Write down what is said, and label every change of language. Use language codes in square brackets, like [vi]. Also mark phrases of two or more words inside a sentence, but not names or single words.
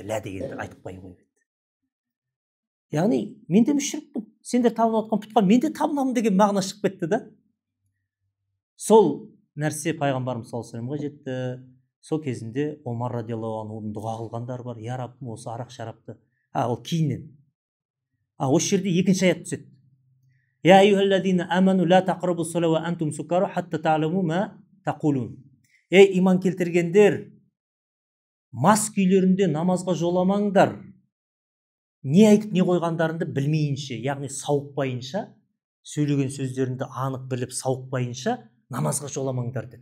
[kk] Лә дегенді айтып қойып еді. Яғни мен де мүшрикпін, сендер табынып жатқан пұтқа мен де табынамын деген мағына шығып кетті да. Сол нәрсе пайғамбарымыз [ar] صلى الله عليه وسلم [kk] жетті. Сол кезінде Омар [ar] رضي الله عنه [kk] дұға қылғандар бар. Я Раббым, осы арақ шарапты. Ол кейіннен. Осы жерде екінші аят түседі. [ar] يا أيها الذين آمنوا لا تقربوا الصلاة وأنتم سكارى حتى تعلموا ما تقولون. [kk] Ей иман келтіргендер, мас күйлерінде намазға жоламаңдар. Не айтып не қойғандарыңды білмейінше, яғни сауықпайынша, сөйлеген сөздеріңді анық біліп сауықпайынша намазға жоламаңдар деп.